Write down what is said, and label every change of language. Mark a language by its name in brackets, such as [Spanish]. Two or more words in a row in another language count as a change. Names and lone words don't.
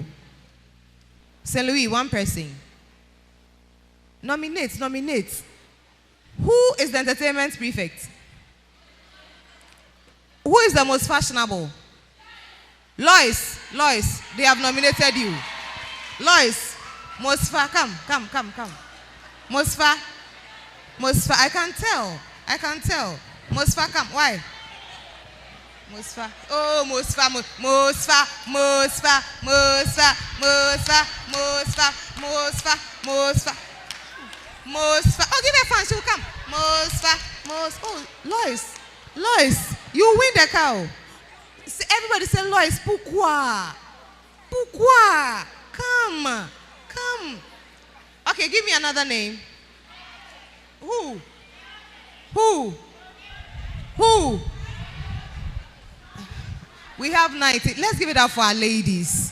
[English] St. Louis, 1 person. Nominate. Who is the entertainment prefect? Who is the most fashionable? Lois, they have nominated you. Lois, Mosfa, come. Mosfa, I can tell. Mosfa, come. Why? Mosfa. Oh, Mosfa. Oh, give her a fan. She will come. Mosfa. Oh, Lois, you win the cow. Everybody say, Lois, pourquoi? Come. Okay, give me another name. Who? We have 90. Let's give it up for our ladies.